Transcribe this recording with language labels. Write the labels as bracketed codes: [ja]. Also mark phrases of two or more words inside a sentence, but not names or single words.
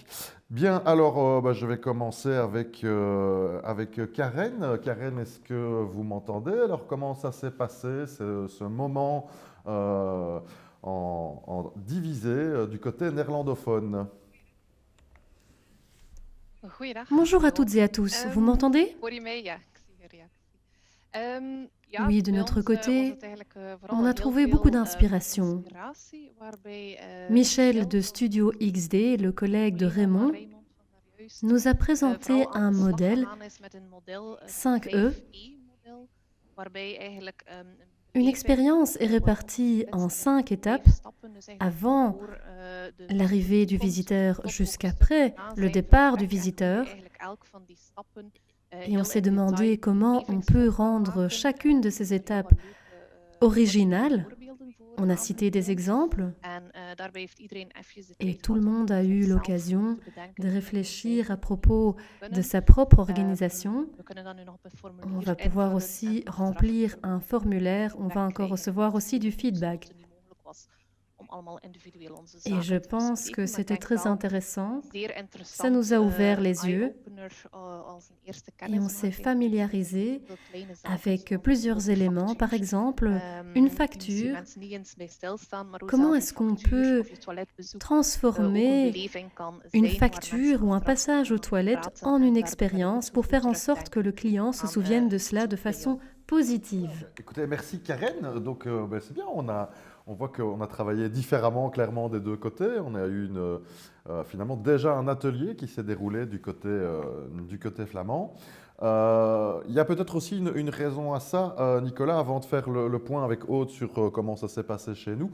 [fr] Bien, alors je vais commencer avec Karen. Karen, est-ce que vous m'entendez? Alors, comment ça s'est passé, ce moment euh, en divisé du côté néerlandophone? [nl] Goeiedag, [fr] Bonjour à [nl] hallo. [fr] toutes et à tous, vous m'entendez? [nl] Hoor je mee? Ja, ik zie je reactie. Ja, [fr] Oui, de [nl] bij [fr] notre [nl] ons was [fr] côté, [nl] het eigenlijk vooral [fr] on a [nl] heel [fr] trouvé beaucoup [nl] veel [fr] d'inspiration. [nl] inspiratie, waarbij Michel [fr] Michel de [nl] van [fr] Studio XD, le [nl] onze [fr] collègue de [nl] collega van [fr] Raymond, [nl] Raymond van daarjuist, [fr] nous a présenté [nl] vooral aan [fr] un [nl] de slag [fr] modèle [nl] gegaan is met een model, het 5E. 5E-model, waarbij eigenlijk een [fr] Une [nl] beleving [fr] expérience est [nl] wordt [fr] répartie en [nl] opgesplitst in [fr] 5 [nl] 5 [fr] étapes [nl] stappen. Dus eigenlijk [fr] avant [nl] voor de [fr] l'arrivée du [nl] tussenkomst [fr] visiteur [nl] tot ook een stukje [fr] jusqu'après [nl] na [fr] le [nl] zijn [fr] départ du [nl] vertrek en hoe je [fr] visiteur. [nl] eigenlijk elk van die stappen [fr] Et on [nl] heel [fr] s'est [nl] in detail [fr] demandé comment on peut [nl] belevingsvol kan [fr] rendre [nl] maken. [fr] chacune de [nl] Ik heb [fr] ces [nl] daar heel [fr] étapes [nl] wat leuke korte [fr] originale. [nl] voorbeelden voor [fr] On a cité des [nl] aangetoond. [fr] exemples [nl] En daarbij heeft iedereen even de [fr] et [nl] tijd [fr] tout le [nl] gehad om [fr] monde a eu [nl] zichzelf nog [fr] l'occasion [nl] te [fr] de [nl] bedenken hoe dat zij [fr] réfléchir à [nl] die dingen [fr] propos [nl] zouden [fr] de [nl] kunnen. [fr] sa propre organisation. [nl] We kunnen dan nu nog op een [fr] On [nl] formulier [fr] va pouvoir [nl] invullen en [fr] aussi [nl] achteraf [fr] remplir [nl] kunnen we [fr] un [nl] ook nog een [fr] formulaire. On va [nl] feedback [fr] encore [nl] krijgen [fr] recevoir aussi [nl] misschien [fr] du [nl] omdat [fr] feedback. [nl] het niet mogelijk was om allemaal individueel onze [fr] Et je [nl] zaken te [fr] pense que [nl] bespreken. Maar ik [fr] c'était [nl] denk [fr] très [nl] wel [fr] intéressant. [nl] zeer [fr] Ça nous [nl] interessant, [fr] a ouvert [nl] een [fr] les yeux [nl] eye-opener als een eerste [fr] et on s'est [nl] kennismaking met [fr] familiarisé [nl] zoveel kleine zaken [fr] avec [nl] zoals [fr] plusieurs [nl] bijvoorbeeld [fr] éléments. Par [nl] factuur. [fr] exemple, une [nl] Misschien [fr] facture. [nl] mensen niet eens bij stilstaan, maar hoe [fr] Comment [nl] zelf een [fr] est-ce qu'on [nl] factuur [fr] peut [nl] of je toiletbezoek ook een [fr] transformer [nl] beleving kan [fr] une [nl] zijn waar mensen [fr] facture ou un [nl] achteraf [fr] passage aux [nl] over [fr] toilettes [nl] praten [fr] en [nl] en [fr] une [nl] daarbij dan ook het [fr] expérience pour [nl] gevoel [fr] faire en sorte que [nl] terugdenken [fr] le client se [nl] aan [fr] souvienne de [nl] iets [fr] cela de [nl] wat bij jou [fr] façon positive? Écoutez, merci Karen. Donc c'est bien, on voit qu'on a travaillé différemment clairement des deux côtés. On a eu finalement déjà un atelier qui s'est déroulé du côté flamand. Il y a peut-être aussi une raison à ça, Nicolas, avant de faire le point avec Aude sur comment ça s'est passé chez nous.